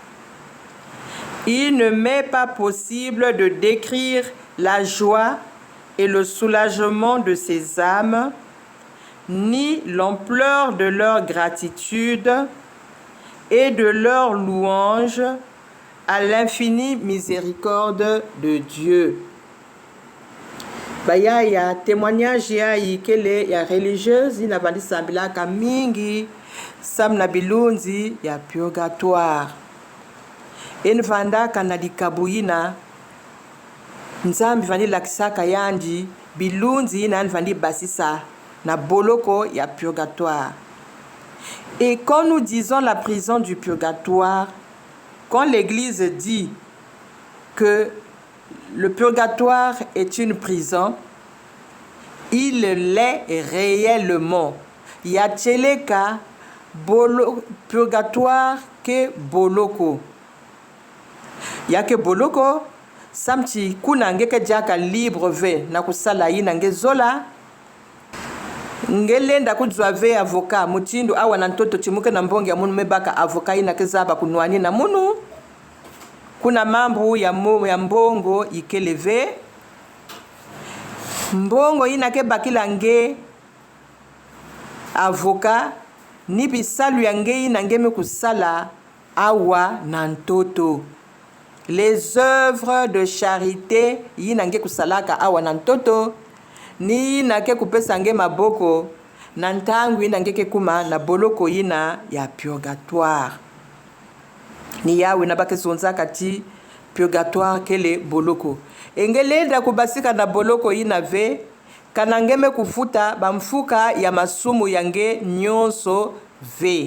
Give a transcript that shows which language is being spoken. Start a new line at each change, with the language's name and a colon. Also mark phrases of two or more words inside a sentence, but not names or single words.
French: Il ne m'est pas possible de décrire la joie et le soulagement de ces âmes, ni l'ampleur de leur gratitude et de leur louange à l'infinie miséricorde de Dieu.
Kituba (Democratic Republic of Congo): Baya ya témoignage ya ikele ya religieuse ina bandi sambila kamingi sam na bilunzi ya purgatoire. Envanda kana likabuina nzambi vandi lakisaka yandi bilunzi ina vandi basisa na boloko ya purgatoire.
French: Et quand nous disons la prison du purgatoire, quand l'Église dit que le purgatoire est une prison, il l'est réellement.
Kituba (Democratic Republic of Congo): Yacheleka purgatoire ke boloko. Yake boloko, samti kuna ngeke jaka libre ve na kusala ina ngezola. Ngelenda kudzwa ve avocat mutindu awa na ntoto chimuke na mbongi ya munu mebaka avocat ina kezaba kunwani na munu. Kuna mambo ya mbongo ikeleve. Mbongo ina ke bakila nge avocat ni bisalu ya nge ina ngeme kusala awa na ntoto.
French: Les œuvres de charité
Kituba (Democratic Republic of Congo): ina nge kusalaka awa na ntoto ni na ke kupesa nge maboko na ntangu ina nge ke kuma na boloko ina ya purgatoire. Ni yawe na bake zonza kati purgatoire kele boloko. Engelenda kubasika na boloko ina ve kanangeme kufuta bamfuka ya masumu yange nyonso ve.